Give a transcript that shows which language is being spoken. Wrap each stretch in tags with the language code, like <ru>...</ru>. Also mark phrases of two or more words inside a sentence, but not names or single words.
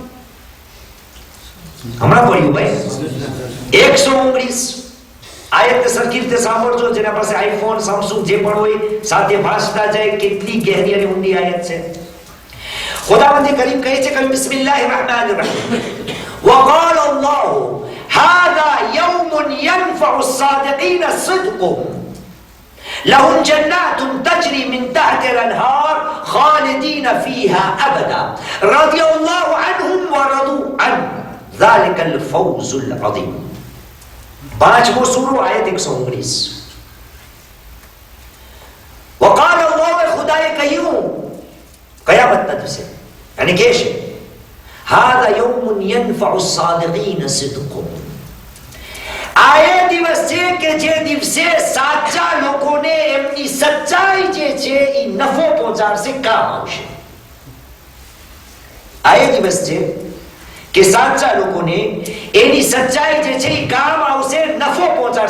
<gu>હમણાં પડ્યું ભાઈ, 119 આયત સરખી રીતે સાંભળજો. જેના પાસે આઈફોન, સેમસંગ જે પણ હોય સાથે ભાષતા જાય. કેટલી ગહેરી અને ઊંડી આયત છે. ખુદાવંદ કરીમ કહે છે કે</gu> <ar>بسم الله الرحمن الرحيم, وقال الله هذا يوم ينفع الصادقين صدقهم لهم جنات تجري من تحت الأنهار خالدين فيها أبدا رضي الله عنهم ورضوا عنه ذلك الفوز العظيم.</ar> <gu>5મો સૂરો, આયત 119.</gu> <ar>وقال الله,</ar> <gu>ખુદાએ કહ્યું કયામતના દિવસે, અને કહે છે</gu> <ar>هذا يوم ينفع الصادقين صدقهم.</ar> <gu>આયે દિવસ છે કે જે દિવસે સાચા લોકોને એમની સચ્ચાઈ જે છે એ નફો પહોંચાડશે, કામ આવશે. આયે દિવસ છે કે સાચા લોકોને એની સચ્ચાઈ જે છે એ કામ આવશે, નફો પહોંચાડશે.</gu>